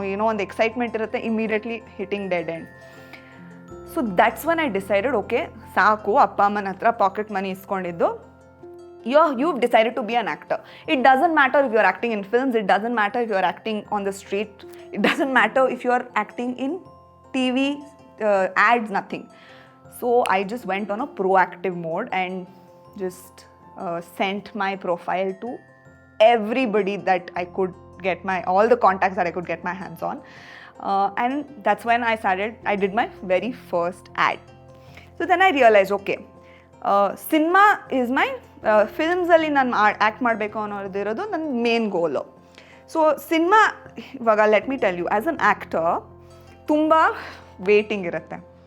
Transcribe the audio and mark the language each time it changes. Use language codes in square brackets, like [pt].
[kn] ಒಂದು ಎಕ್ಸೈಟ್ಮೆಂಟ್ ಇರುತ್ತೆ, [en] Immediately hitting dead end. So that's when I decided, [kn] okay ಸಾಕು ಅಪ್ಪ ಅಮ್ಮನ ಹತ್ರ pocket money ಇಸ್ಕೊಂಡಿದ್ದು. [en] you've decided to be an actor. It doesn't matter if you're acting in films, it doesn't matter if you're acting on the street, it doesn't matter if you're acting in TV, ads, nothing. So I just went on a proactive mode and just sent my profile to everybody that I could get all the contacts that I could get my hands on. And that's when I did my very first ad. So then I realized, okay, cinema is my films [kn] alli nan act ಮಾಡಬೇಕು ಅನ್ನೋದಿರೋದು ನನ್ನ main goal. So cinema ಇವಾಗ [en] let me tell you, as an actor [kn] ತುಂಬ waiting ಇರುತ್ತೆ.